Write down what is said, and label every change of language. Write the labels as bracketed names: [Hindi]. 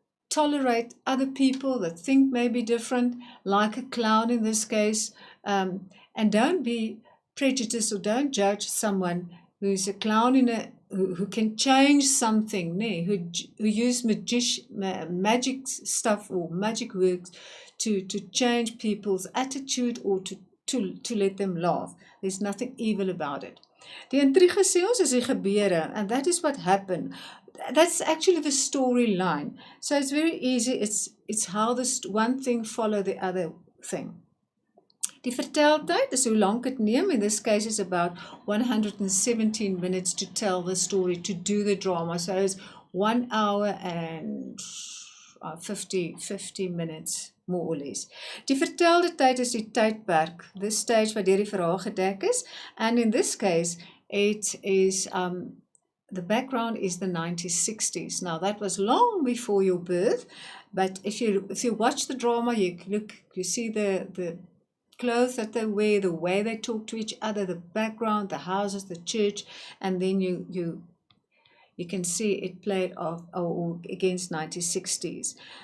[English] Tolerate other people that think maybe different, like a clown in this case, and don't be prejudiced, or don't judge someone who's a clown who can change something, who use magic stuff or magic works to change people's attitude or to let them laugh. There's nothing evil about it. [Afrikaans] Die intrigue sê ons is die gebeure, [English] and that is what happened. That's actually the storyline. So it's very easy. It's how this one thing follow the other thing. [Afrikaans] Die verteltyd is hoe lank dit neem. [English] In this case is about 117 minutes to tell the story, to do the drama. So it's 1 hour and 50 minutes, more or less. [Afrikaans] Die vertelde tyd is die tydperk, [English] the stage [Afrikaans] waar deur die verhaal gedek is. [English] And in this case, it is, the background is the 1960s. Now that was long before your birth, but if you watch the drama, you see the clothes that they wear, the way they talk to each other, the background, the houses, the church, and then you can see it played off against 1960s.